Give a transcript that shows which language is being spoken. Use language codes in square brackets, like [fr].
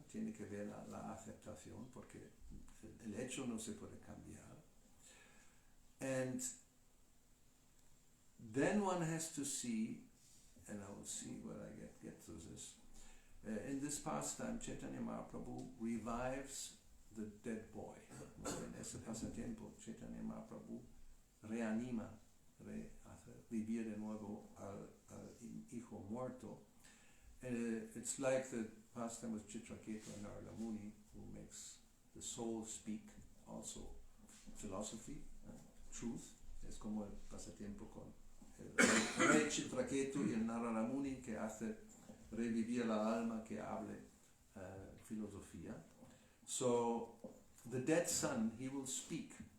[es] Tiene que ver la aceptación, porque el hecho no se puede cambiar. [en] And then one has to see, and I will see where I get to this. In this pastime, Chaitanya Mahaprabhu revives the dead boy. [es] En ese pasatiempo, Chaitanya Mahaprabhu reanima, hace vivir de nuevo al hijo muerto. [en] It's like the pastime with Chitraketu and Narada Muni, who makes the soul speak, also philosophy, truth. [es] Es como el pasatiempo con el rey Chitraketu y el Narada Muni, que hace revivir la alma, que hable filosofía. [en] So, the dead son, he will speak.